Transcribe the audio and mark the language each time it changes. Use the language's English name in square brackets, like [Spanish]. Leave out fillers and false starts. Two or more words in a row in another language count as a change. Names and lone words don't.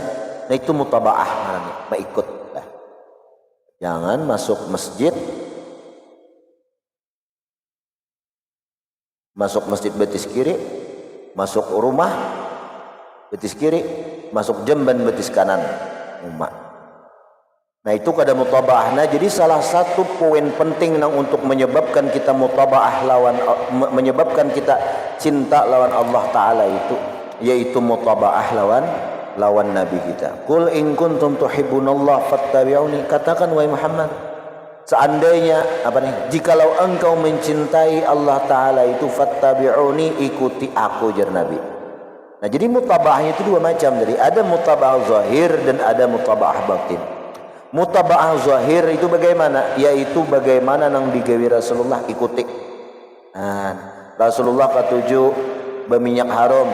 [Banjar] Nah, itu mutabaah namanya, mengikut. Nah, jangan masuk masjid betis kiri, masuk rumah betis kiri, masuk jamban betis kanan umat. Nah, itu kada mutabaah. Nah, jadi salah satu poin penting nang untuk menyebabkan kita mutabaah lawan, menyebabkan kita cinta lawan Allah Ta'ala itu, yaitu mutabaah lawan Nabi kita. [Arabic] قل إن كنتم تحبون الله فاتبعوني, [Banjar] katakan wahai Muhammad, seandainya jikalau engkau mencintai Allah Ta'ala itu, fattabi'uni, ikuti aku jar Nabi. Nah, jadi mutabaahnya itu dua macam. Jadi ada mutabaah zahir dan ada mutabaah batin. Mutabaah zahir itu bagaimana? Yaitu bagaimana nang digawe Rasulullah, ikuti. Nah, Rasulullah ketujuh berminyak haram.